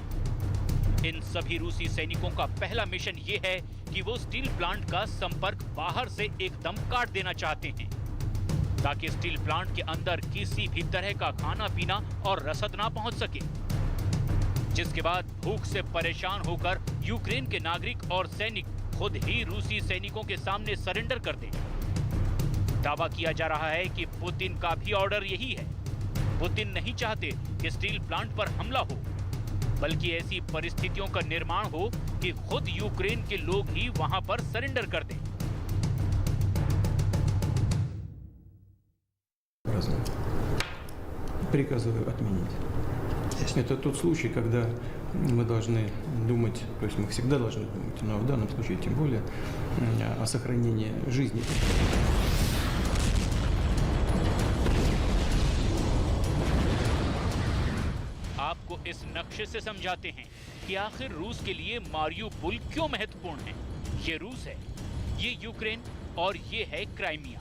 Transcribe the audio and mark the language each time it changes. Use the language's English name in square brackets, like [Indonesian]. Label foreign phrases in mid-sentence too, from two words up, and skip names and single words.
[Hindi] इन सभी रूसी सैनिकों का पहला मिशन ये है कि वो [English] steel plant [Hindi] का संपर्क बाहर से एकदम काट देना चाहते हैं, ताकि [English] steel plant [Hindi] के अंदर किसी भी तरह का खाना पीना और रसद ना पहुंच सके, जिसके बाद भूख से परेशान होकर यूक्रेन के नागरिक और सैनिक खुद ही रूसी सैनिकों के सामने सरेंडर कर दें। दावा किया जा रहा है कि पुतिन का भी ऑर्डर यही है। पुतिन नहीं चाहते कि [English] steel plant [Hindi] पर हमला हो, बल्कि ऐसी परिस्थितियों का निर्माण हो कि खुद यूक्रेन के लोग ही वहां पर सरेंडर कर दें। [Russian] Приказываю отменить. здесь. Это тот случай, когда мы должны думать, то есть мы всегда должны думать, но в данном случае тем более о сохранении жизни. [Hindi] आपको इस नक्शे से समझाते हैं कि आखिर रूस के लिए मारियुपोल क्यों महत्वपूर्ण है। ये रूस है, ये यूक्रेन और ये है क्राइमिया।